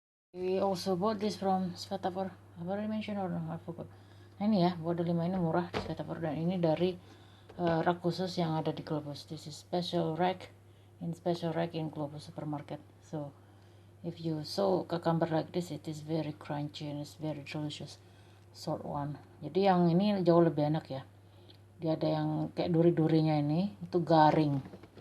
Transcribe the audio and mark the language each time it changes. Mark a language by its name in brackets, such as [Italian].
[English] We also bought this from Svatapur. I've already mentioned or no? I forgot. [Indonesian] Nah, ini ya, buat 5 ini murah di Svatapur, dan ini dari rak khusus yang ada di Globus. [English] This is special rack in Globus supermarket. So if you saw cucumber like this, it is very crunchy and it's very delicious. Sort one. [Indonesian] Jadi yang ini jauh lebih enak ya. Dia ada yang kayak duri-durinya, ini itu garing.